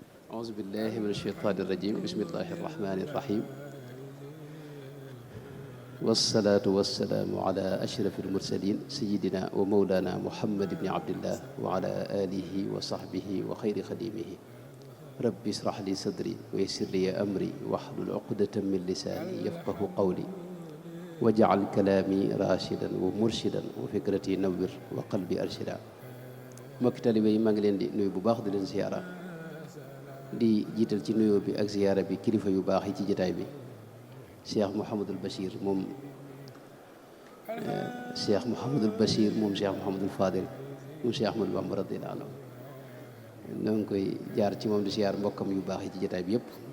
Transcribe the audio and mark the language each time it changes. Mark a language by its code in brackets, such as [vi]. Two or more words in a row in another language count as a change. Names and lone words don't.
[ar] أعوذ بالله من الشيطان الرجيم بسم الله الرحمن الرحيم والصلاة والسلام على أشرف المرسلين سيدنا ومولانا محمد بن عبد الله وعلى آله وصحبه وخير خديمه ربي اشرح لي صدري ويسر لي أمري واحلل عقدة من لساني يفقه قولي واجعل كلامي راشدا ومرشدا وفكرتي نور وقلبي أرشدا [wo] mbokki taalibe yi maa ngi leen di nuyu bu baax di leen ziyaara di jiital ci nuyoo bi ak ziyaara bi kilifa yu baax yi ci jotaay bi Cheikh Mouhamadul Bachir moom Cheikh Mouhamadul Bachir moom Cheikh Mouhamadul Fadil moom Cheikh Ahmadou Bamba [ar] رضي الله عنه [wo] ñoo ngi koy jaar ci moom di ziyaar mbokkam yu baax yi ci jotaay bi yëpp